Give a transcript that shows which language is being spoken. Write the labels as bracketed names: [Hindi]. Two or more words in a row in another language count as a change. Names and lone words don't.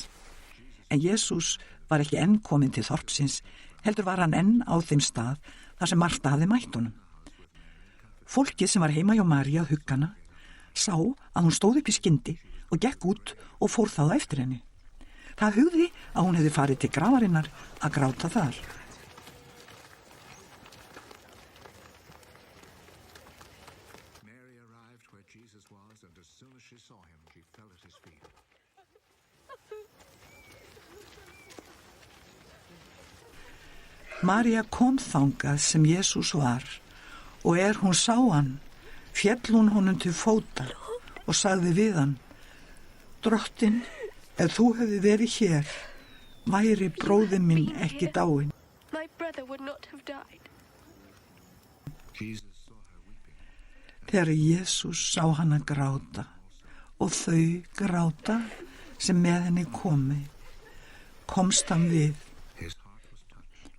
[Icelandic] En Jesús var ekki enn kominn til þorpsins, heldur var hann enn á þeim stað þar sem Marta hafði mætt honum. Fólkið sem var heima hjá Maríu að hugga hana sá að hún stóð upp í skyndi og gekk út og fór þá eftir henni. Það hugði að hún hefði farið til grafarinnar að gráta þar. [English] Mary arrived where Jesus was, and as soon as she saw him, she fell at his feet. [Icelandic] María kom þangað sem Jesús var, og hún sá hann, féll hún honum til fótar og sagði við hann: Drottinn, ef þú hefði verið hér, væri bróðir minn ekki dáinn. [English] My brother would not have died. Jesus saw her weeping. [Icelandic] Þegar Jesús sá hana gráta og þau gráta sem með henni komi, komst hann við, His heart was touched.